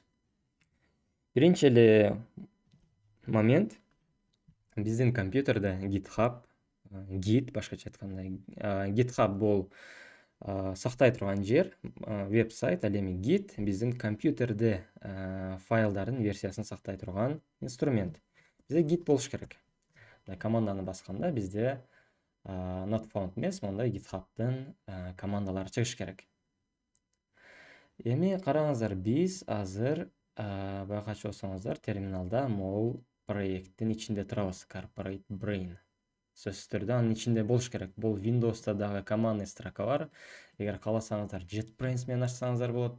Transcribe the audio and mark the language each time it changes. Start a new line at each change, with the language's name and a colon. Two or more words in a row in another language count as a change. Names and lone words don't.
Kyrgyz: Биринчи эле момент, биздин компьютерде GitHub, Git башкача айтканда, GitHub бул сактай турган жер веб-сайт, ал эми Git биздин компьютерде файлдардын версиясын сактай турган инструмент. Бизде Git болуш керек. Команданы басканда бизде
English: not found
Kyrgyz: эмес, мондай GitHub'дын командалары чыгыш керек. Эми караңыздар, биз азыр байкачу болсоңуздар, терминалда могул проекттин ичинде турабыз, Corporate Brain. Сөзсүз түрдө анын ичинде болуш керек. Бул Windows'та дагы
Russian: командный строка
Kyrgyz: бар. Эгер кааласаңыздар, JetBrains менен ачсаңыздар болот.